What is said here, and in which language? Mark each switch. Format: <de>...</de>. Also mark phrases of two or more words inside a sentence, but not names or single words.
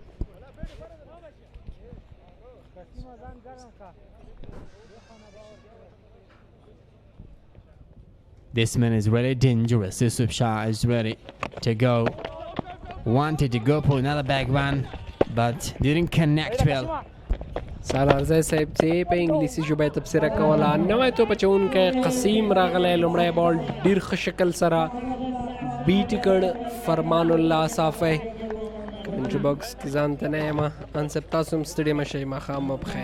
<en>This man is really dangerous. Yusuf Shah is ready to go. Wanted to go for another big one, but didn't connect well.</en> <ps>سالارزی صاحب چې په انګلیسي ژبه تفسیر کوله نوې تو بچونکې قسیم راغلی لومړی بال ډیر ښه شکل سره بیټ کړ فرمان الله صافی کمنټری باکس کې ځان ته نه یم انصب تاسو هم ستړي مه شئ ماښام مو بخیر</ps>